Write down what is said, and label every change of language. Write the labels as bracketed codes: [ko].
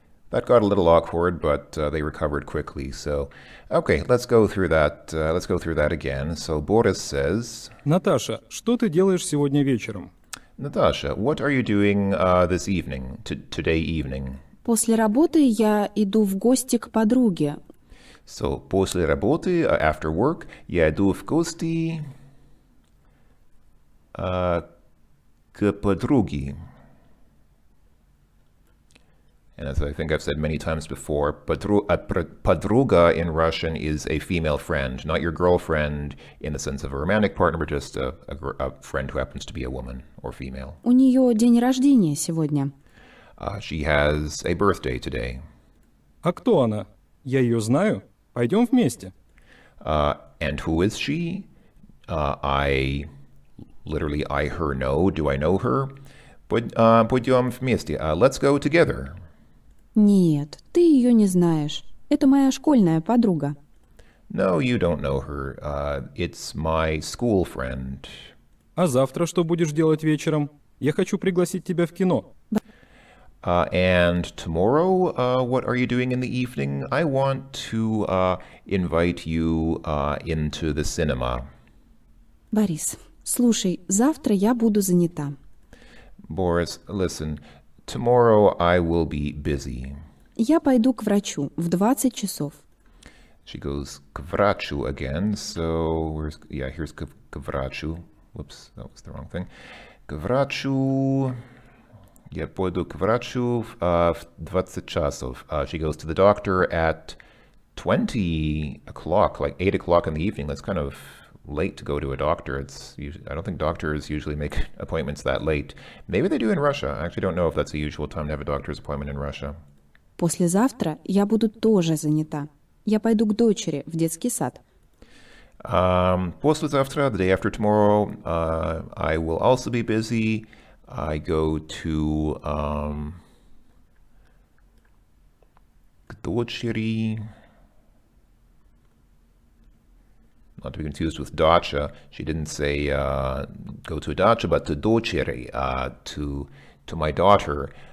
[en] That got a little awkward, but they recovered quickly. So, okay, let's go through that. Let's go through that again. So Boris says, [ru] Наташа, что ты делаешь сегодня вечером? [en] Natasha, what are you doing this evening, today evening? [ru] После работы я иду в гости к подруге. So, после работы, [en] after work, [ru] я иду в гости к подруге. [en] And as I think I've said many times before, подруга in Russian is a female friend, not your girlfriend in the sense of a romantic partner, but just a friend who happens to be a woman or female. [ru] У нее день рождения сегодня. [en] She has a birthday today. [ru] А кто она? Я ее знаю. Пойдем вместе. [en] And who is she? I her know. Do I know her? [ru] Пойдем вместе. [en] Let's go together. [ru] Нет, ты ее не знаешь. Это моя школьная подруга. [en] No, you don't know her. It's my school friend. [ru] А завтра что будешь делать вечером? Я хочу пригласить тебя в кино. [en] And tomorrow, what are you doing in the evening? I want to invite you into the cinema. [ru] Борис, слушай, завтра я буду занята. [en] Boris, listen, tomorrow I will be busy. [ru] Я пойду к врачу в 20 часов. [en] She goes [ru] к врачу [en] again, so here's к врачу. Whoops, that was the wrong thing. [ru] К врачу. Я пойду к врачу в 20 часов. [en] She goes to the doctor at 20 o'clock, like 8 o'clock in the evening. That's kind of late to go to a doctor. I don't think doctors usually make appointments that late. Maybe they do in Russia. I actually don't know if that's a usual time to have a doctor's appointment in Russia. [ru] Послезавтра я буду тоже занята. Я пойду к дочери в детский сад. Послезавтра, [en] the day after tomorrow, I will also be busy. I go to [ru] к дочери. [en] Not to be confused with dacha. She didn't say go to a dacha, but to дочери, to my daughter.